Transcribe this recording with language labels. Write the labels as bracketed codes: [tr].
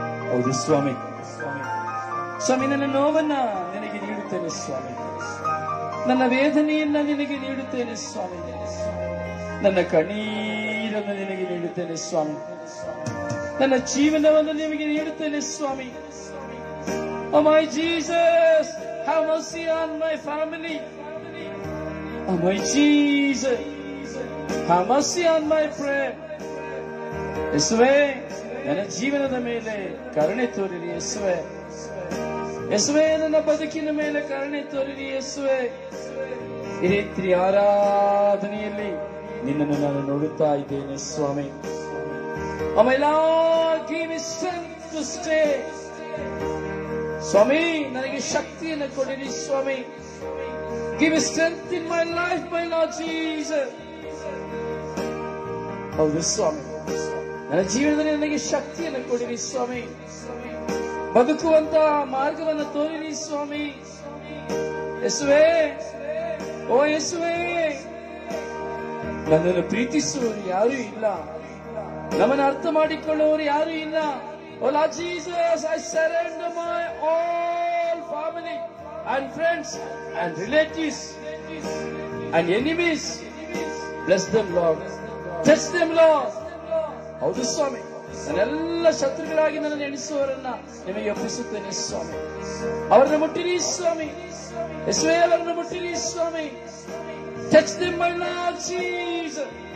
[kn] ಹೌದು ಸ್ವಾಮಿ, ಸ್ವಾಮಿ ನನ್ನ ನೋವನ್ನ ನಿನಗೆ ನೀಡುತ್ತೇನೆ ಸ್ವಾಮಿ, ನನ್ನ ವೇದನೆಯನ್ನ ನಿನಗೆ ನೀಡುತ್ತೇನೆ ಸ್ವಾಮಿ, ನನ್ನ ಕಣ್ಣೀರನ್ನು ನಿನಗೆ ನೀಡುತ್ತೇನೆ ಸ್ವಾಮಿ, ನನ್ನ ಜೀವನವನ್ನು ನಿನಗೆ ನೀಡುತ್ತೇನೆ ಸ್ವಾಮಿ. [en] Oh my Jesus, have mercy on my family. Oh my Jesus, have mercy on my prayer. [kn] ಯೇಸುವೇ, ನನ್ನ ಜೀವನದ ಮೇಲೆ ಕರುಣೆ ತೋರಿರಿ ಯೇಸುವೇ, ಯೇಸುವೇ ನನ್ನ ಬದುಕಿನ ಮೇಲೆ ಕರುಣೆ ತೋರಿರಿ ಯೇಸುವೇ. ಈ ರೀತಿ ಆರಾಧನೆಯಲ್ಲಿ ನಿನ್ನನ್ನು ನಾನು ನೋಡುತ್ತಾ ಇದ್ದೇನೆ ಸ್ವಾಮಿ. [en] Oh my Lord, give me strength to stay. [kn] ಸ್ವಾಮಿ, ನನಗೆ ಶಕ್ತಿಯನ್ನು ಕೊಡಿರಿ ಸ್ವಾಮಿ. [en] Give me strength in my life, my Lord Jesus. [kn] ಹೌದು ಸ್ವಾಮಿ, ನನ್ನ ಜೀವನದಲ್ಲಿ ನನಗೆ ಶಕ್ತಿಯನ್ನು ಕೊಡಿರಿ ಸ್ವಾಮಿ, ಬದುಕುವಂತ ಮಾರ್ಗವನ್ನು ತೋರಿರಿ ಸ್ವಾಮಿ. ಯೇಸುವೇ, ಓ ಯೇಸುವೇ, ನನ್ನನ್ನು ಪ್ರೀತಿಸುವವರು ಯಾರೂ ಇಲ್ಲ, ನಮ್ಮನ್ನು ಅರ್ಥ ಮಾಡಿಕೊಳ್ಳುವವರು ಯಾರೂ ಇಲ್ಲ. [en] Oh Lord Jesus, I surrender my all family and friends and relatives and enemies. Bless them, Lord. Touch them, Lord. [kn] ಹೌದು ಸ್ವಾಮಿ, ನನ್ನೆಲ್ಲ ಶತ್ರುಗಳಾಗಿ ನನ್ನನ್ನು ಎಣಿಸುವವರನ್ನ ನಿಮಗೆ ಒಪ್ಪಿಸುತ್ತೇನೆ ಸ್ವಾಮಿ. ಅವರನ್ನು ಮುಟ್ಟಿರಿ ಸ್ವಾಮಿ, ಯೇಸುವೇ ಅವರನ್ನು ಮುಟ್ಟಿರಿ ಸ್ವಾಮಿ. [en] Touch them, my Lord Jesus.